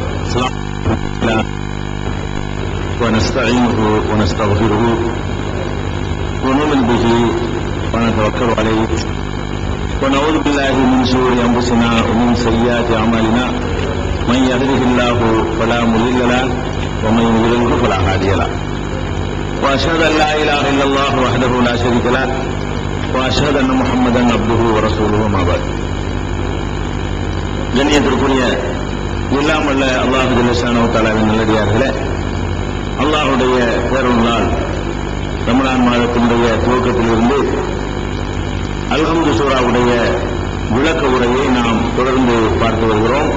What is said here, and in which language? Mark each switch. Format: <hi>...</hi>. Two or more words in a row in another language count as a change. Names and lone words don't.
<ar>ونستعينه ونستغفره ونؤمن به ونتوكل عليه ونعوذ بالله من شرور انفسنا ومن سيئات اعمالنا من يهده الله فلا مضل له ومن يضلل فلا هادي له واشهد ان لا اله الا الله وحده لا شريك له واشهد ان محمدا عبده ورسوله ما بعد.</ar> <ta>கண்ணியத்திற்குரிய எல்லாம் வல்ல</ta> <ar>الله جل شأنه</ar> <ta>தஆலாவின் நல்லடியார்களே, அல்லாஹ்வுடைய பேரருள் நாள் ரமலான் மாதத்தினுடைய துவக்கத்திலிருந்து அல்ஹம்து சூராவுடைய விளக்க உரையை நாம் தொடர்ந்து பார்த்து வருகிறோம்.</ta>